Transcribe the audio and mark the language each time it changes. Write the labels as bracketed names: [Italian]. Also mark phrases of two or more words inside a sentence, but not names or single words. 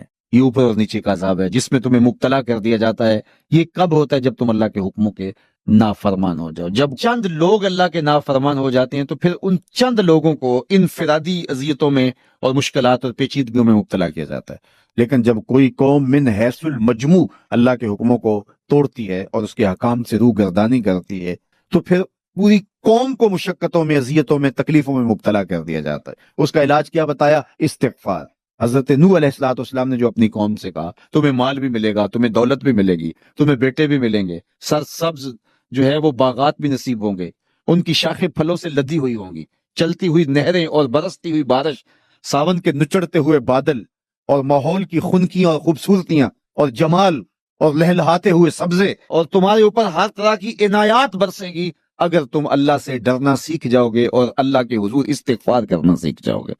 [Urdu] یہ اوپر اور نیچے کا عذاب ہے جس میں تمہیں مبتلا کر دیا جاتا ہے۔ یہ کب ہوتا ہے؟ جب تم اللہ کے حکموں کے نافرمان ہو جاؤ۔ جب چند لوگ اللہ کے نافرمان ہو جاتے ہیں تو پھر ان چند لوگوں کو انفرادی اذیتوں میں اور مشکلات اور پیچیدگیوں میں مبتلا کیا جاتا ہے۔ لیکن جب کوئی قوم من حیث المجموع اللہ کے حکموں کو توڑتی ہے اور اس کے حکام سے روگردانی کرتی ہے تو پھر پوری قوم کو مشقتوں میں، اذیتوں میں، تکلیفوں میں مبتلا کر دیا جاتا ہے۔ اس کا علاج کیا بتایا؟ استغفار۔ حضرت نوح علیہ السلام نے جو اپنی قوم سے کہا تمہیں مال بھی ملے گا، تمہیں دولت بھی ملے گی، تمہیں بیٹے بھی ملیں گے، سرسبز جو ہے وہ باغات بھی نصیب ہوں گے، ان کی شاخیں پھلوں سے لدی ہوئی ہوں گی، چلتی ہوئی نہریں اور برستی ہوئی بارش، ساون کے نچڑتے ہوئے بادل اور ماحول کی خنکیاں اور خوبصورتیاں اور جمال اور لہلہاتے ہوئے سبزے، اور تمہارے اوپر ہر طرح کی عنایات برسیں گی اگر تم اللہ سے ڈرنا سیکھ جاؤ گے اور اللہ کے حضور استغفار کرنا سیکھ جاؤ گے۔